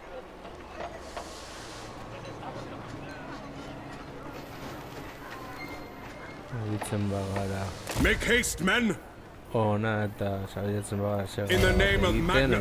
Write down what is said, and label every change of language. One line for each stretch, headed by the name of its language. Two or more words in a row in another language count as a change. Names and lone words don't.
Basque: Aritzen bagara.
English: Make haste, men!
Basque: Ona eta saiatzen bagara
English: In the name of
Basque: egiten
English: Magnus.